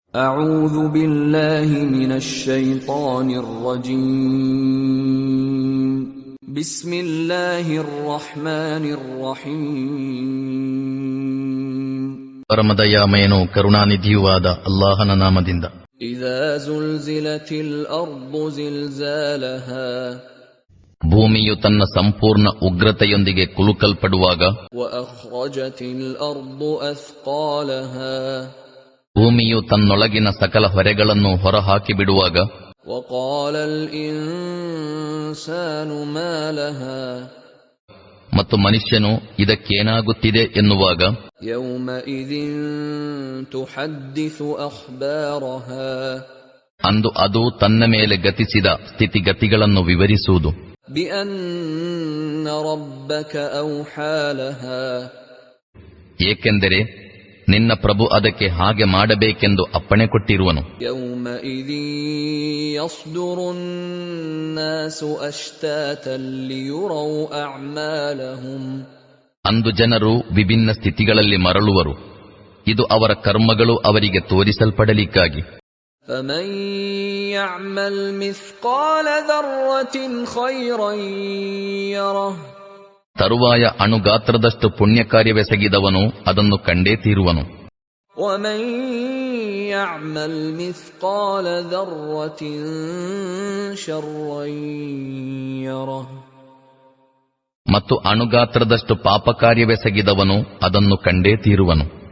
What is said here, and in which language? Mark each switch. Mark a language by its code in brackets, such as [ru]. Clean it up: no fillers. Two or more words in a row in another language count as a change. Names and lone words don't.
[ar] أعوذ بالله من الشيطان الرجيم بسم الله الرحمن الرحيم [kn] ಪರಮದಯಾಮಯನೂ ಕರುಣಾನಿಧಿಯೂ ಆದ ಅಲ್ಲಾಹನ ನಾಮದಿಂದ. [ar] إذا زلزلت الأرض زلزالها [kn] ಭೂಮಿಯು ತನ್ನ ಸಂಪೂರ್ಣ ಉಗ್ರತೆಯೊಂದಿಗೆ ಕುಲುಕಲ್ಪಡುವಾಗ, [ar] وأخرجت الأرض أثقالها [kn] ಭೂಮಿಯು ತನ್ನೊಳಗಿನ ಸಕಲ ಹೊರೆಗಳನ್ನು ಹೊರಹಾಕಿಬಿಡುವಾಗ, [ar] وقال الإنسان ما لها [kn] ಮತ್ತು ಮನುಷ್ಯನು ಇದಕ್ಕೇನಾಗುತ್ತಿದೆ ಎನ್ನುವಾಗ, [ar] يومئذ تحدث أخبارها [kn] ಅಂದು ಅದು ತನ್ನ ಮೇಲೆ ಗತಿಸಿದ ಸ್ಥಿತಿಗತಿಗಳನ್ನು ವಿವರಿಸುವುದು. [ar] بأن ربك أوحى لها [kn] ಏಕೆಂದರೆ ನಿನ್ನ ಪ್ರಭು ಅದಕ್ಕೆ ಹಾಗೆ ಮಾಡಬೇಕೆಂದು ಅಪ್ಪಣೆ ಕೊಟ್ಟಿರುವನು. [ar] يومئذ يصدر الناس أشتاتا ليروا أعمالهم [kn] ಅಂದು ಜನರು ವಿಭಿನ್ನ ಸ್ಥಿತಿಗಳಲ್ಲಿ ಮರಳುವರು, ಇದು ಅವರ ಕರ್ಮಗಳು ಅವರಿಗೆ ತೋರಿಸಲ್ಪಡಲಿಕ್ಕಾಗಿ. [ar] فمن يعمل مثقال ذرة خيرا يره [kn] ತರುವಾಯ ಅಣುಗಾತ್ರದಷ್ಟು ಪುಣ್ಯ ಕಾರ್ಯವೆಸಗಿದವನು ಅದನ್ನು ಕಂಡೇ ತೀರುವನು. [ar] ومن يعمل مثقال ذرة شرا يره [kn] ಮತ್ತು ಅಣುಗಾತ್ರದಷ್ಟು ಪಾಪ ಕಾರ್ಯವೆಸಗಿದವನು ಅದನ್ನು ಕಂಡೇ ತೀರುವನು.